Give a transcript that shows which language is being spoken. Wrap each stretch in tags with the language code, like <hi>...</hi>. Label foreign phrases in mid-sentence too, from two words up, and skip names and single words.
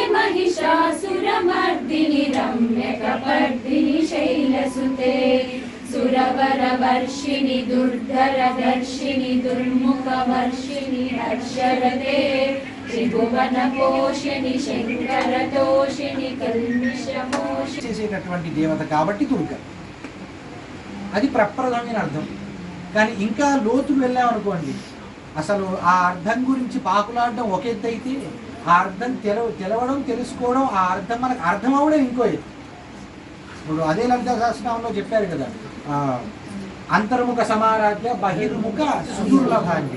<sa>महिषासुरमर्दिनि रम्यकपर्दिनि शैलसुते सुरवरवर्षिणि दुर्धरदर्शिनि दुर्मुखवर्षिणि हर्षरते त्रिभुवनपोषिणि शंकरतोषिणि कल्मिषमोषिणि</sa> <te>చేసేటటువంటి దేవత కాబట్టి దుర్గ. అది ప్రప్రథమైన అర్థం. కానీ ఇంకా లోతుకు వెళ్ళామనుకోండి, అసలు ఆ అర్థం గురించి పాకులాడడం ఒక ఎత్తు అయితే, ఆ అర్థం తెలవడం తెలుసుకోవడం, ఆ అర్థం మనకు అర్థం అవ్వడం ఇంకో ఎత్తు. ఇప్పుడు అదే లలితా సహస్రనామంలో చెప్పారు కదా,</te> <sa>అంతర్ముఖ సమారాధ్య బహిర్ముఖ సుదుర్లభాంగి.</sa>